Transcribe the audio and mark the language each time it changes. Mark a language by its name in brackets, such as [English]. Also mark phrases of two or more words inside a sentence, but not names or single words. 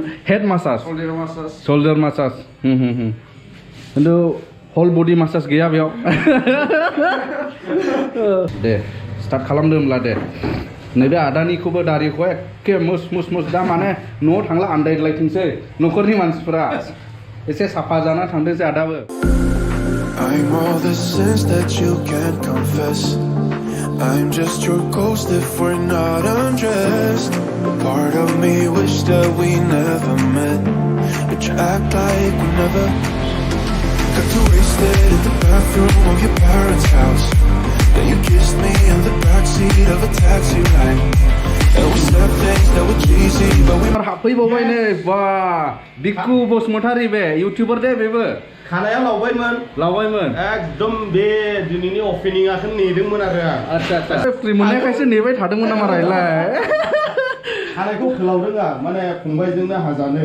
[English] head massage, shoulder massage. [Bodo] खिन्थु हल बडि मासाज गैया बेयाव। दे स्टार्ट खालामदो होमब्ला दे। नैबे आदानिखौबो दारिखौ एखे मुस मुस मुस दा माने न'आव थांला आन्दायलायथोंसै न'खरनि मानसिफोरा एसे साफा जाना थांदोंसै आदाबो [English] I'm all the sins that you can't confess. I'm just your ghost if we're not undressed. Part of me wish that we never met, but you act like we never. Got too wasted in the bathroom of your parents' house. Then you kissed me in the backseat of a taxi ride. And we said things that were cheesy, but we [Bodo] हाबफैबावबाय नै बा बिक्कु बसुमतारी बे इउटिउबार दे बेबो खानाया लावबायमोन एकदम बे दिनैनि अपेनिंआखौ नेदोंमोन आरो आं आच्छा फ्रि मोननायखायसो नेबाय थादोंमोन नामा रायलाय खानायखौ फोलावदों आं माने फंबायजोंनो हाजानो